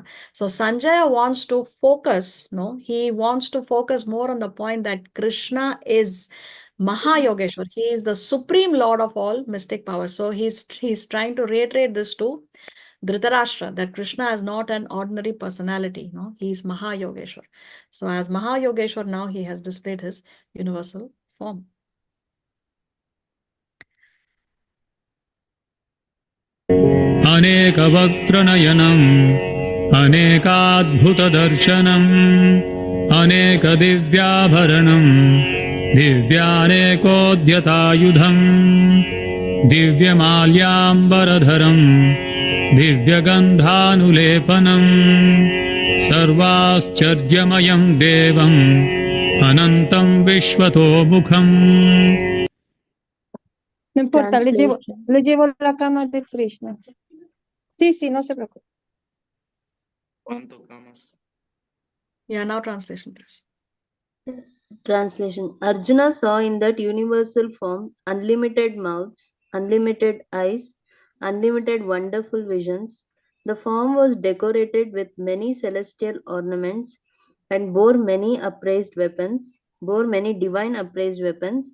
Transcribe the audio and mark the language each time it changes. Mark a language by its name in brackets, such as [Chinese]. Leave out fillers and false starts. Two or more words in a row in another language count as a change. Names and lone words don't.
[English] So Sanjaya wants to focus, no, he wants to focus more on the point that Krishna is Mahayogeshwar. He is the supreme lord of all mystic power. So he's trying to reiterate this to Dhritarashtra, that Krishna is not an ordinary personality, no, he is Mahayogeshwar. So as Mahayogeshwar, now he has displayed his universal form. [Sanskrit] अनेकवक्त्रनयनम् अनेकाद्भुतदर्शनम् अनेकदिव्याभरणं दिव्यानेकोद्यतायुधम् दिव्यमाल्याम्बरधरं दिव्यगन्धानुलेपनम् सर्वाश्चर्यमयं देवम् अनन्तं विश्वतोमुखम्. [Spanish] No importa, le llevo [English] Translation. [Spanish] la cama de Krishna. Sí, no se preocupe. ¿Cuánto camas? [English] Yeah, now translation, please. Translation. Arjuna saw in that universal form unlimited mouths, unlimited eyes, unlimited wonderful visions. The form was decorated with many celestial ornaments and bore many divine upraised weapons.